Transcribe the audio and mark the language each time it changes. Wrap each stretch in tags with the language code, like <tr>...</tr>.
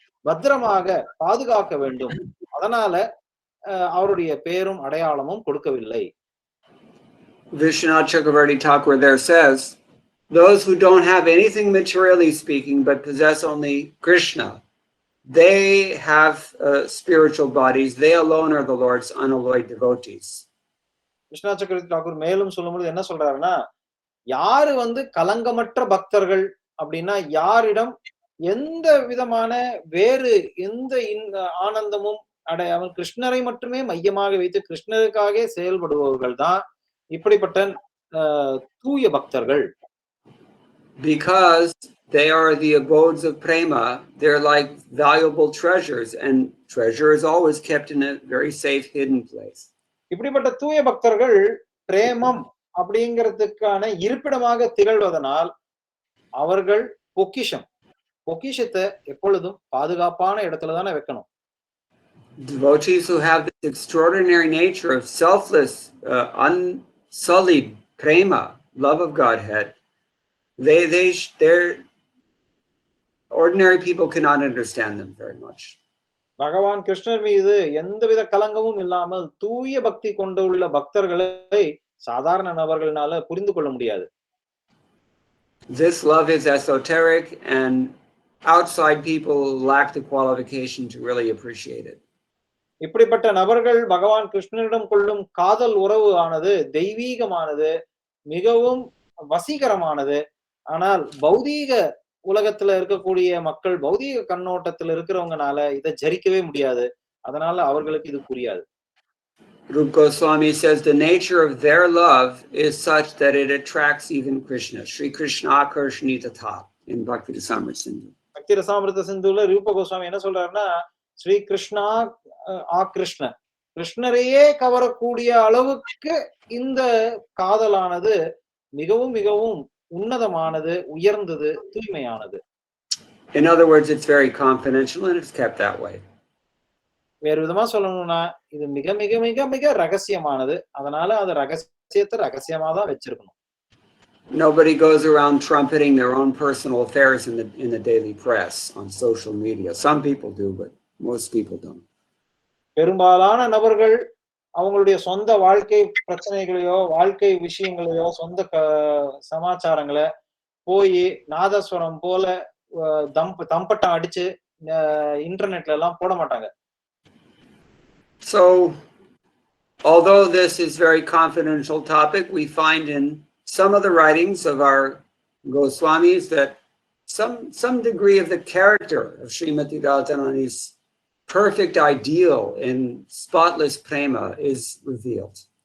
<ta>பத்திரமாக பாதுகாக்க வேண்டும். அதனால அவருடைய பேரும் அடையாளமும் கொடுக்கவில்லை.</ta> <en>Vishwanath Chakravarti Thakur there says, those who don't have anything materially speaking but possess only Krishna, they have spiritual bodies. They alone are the Lord's unalloyed devotees.</en> <ta>Viswanath சக்கரவர்த்தி தாக்கூர் மேலும் சொல்லும்போது என்ன சொல்றாருன்னா, யாரு கலங்கமற்ற பக்தர்கள் அப்படின்னா, யாரிடம் எந்த விதமான வேறு எந்த ஆனந்தமும் அடையாமல் கிருஷ்ணரை மட்டுமே மையமாக வைத்து கிருஷ்ணருக்காக செயல்படுபவர்கள் தான் இப்படிப்பட்ட தூய பக்தர்கள்.</ta> <en>Because they are the abodes of prema, they're like valuable treasures, and treasure is always kept in a very safe hidden place.</en> <ta>இப்படிப்பட்ட தூய பக்தர்கள் பிரேமம் அப்படிங்கிறதுக்கான இருப்பிடமாக திகழ்வதனால் அவர்கள் பொக்கிஷத்தை எப்பொழுதும் பாதுகாப்பான இடத்துல தானே வைக்கணும்.</ta> <en>Devotees who have this extraordinary nature of selfless, unsullied prema, love of Godhead, they're ordinary people cannot understand them very much.</en> <ta>பகவான் கிருஷ்ணர் மீது எந்தவித கலங்கமும் இல்லாமல் தூய பக்தி கொண்டுள்ள பக்தர்களை சாதாரண நபர்களால புரிந்து கொள்ள முடியாது.</ta> <en>This love is esoteric and outside people lack the qualification to really appreciate it.</en> <ta>இப்படிப்பட்ட நபர்கள் பகவான் கிருஷ்ணரிடம் கொள்ளும் காதல் உறவு ஆனது தெய்வீகமானது, மிகவும் வசீகரமானது. ஆனால் பௌதீக உலகத்துல இருக்கக்கூடிய மக்கள், பௌதீக கண்ணோட்டத்துல இருக்கிறவங்கனால இதை ஜரிக்கவே முடியாது. அதனால அவர்களுக்கு இது புரியாது.</ta> <en>Rupa Goswami says the nature of their love is such that it attracts even Krishna. Shri Krishna Akarshani Tatha in Bhakti Rasamrita Sindhu.</en> <ta>Bhakti Rasamrita Sindhuல ரூப கோஸ்வாமி என்ன சொல்றாருன்னா, ஸ்ரீ கிருஷ்ணா ஆகிருஷ்ண, கிருஷ்ணரையே கவரக்கூடிய அளவுக்கு இந்த காதலானது மிகவும் மிகவும் உன்னதமானது, உயர்ந்தது, தூய்மையானது.</ta> <en>In other words, it's very confidential and it's kept that way.</en> <ta>வேறு விதமா சொல்லணும்னா இது மிக மிக மிக மிக ரகசியமானது. அதனால அது ரகசியத்தை ரகசியமா தான் வச்சிருக்கணும்.</ta> <en>Nobody goes around trumpeting their own personal affairs in the daily press on social media. Some people do, but most people don't.</en> <ta>பெரும்பாலான நபர்கள் அவங்களுடைய சொந்த வாழ்க்கை பிரச்சனைகளையோ வாழ்க்கை விஷயங்களையோ சொந்த சமாச்சாரங்களை போய் நாதஸ்வரம் போல தம்பட்டம் அடிச்சு இன்டர்நெட்ல எல்லாம் போட மாட்டாங்க.</ta> <en>So although this is very confidential topic, we find in some of the writings of our Goswamis that some degree of the character of Srimati Radharani's perfect ideal in spotless prema is revealed.</en>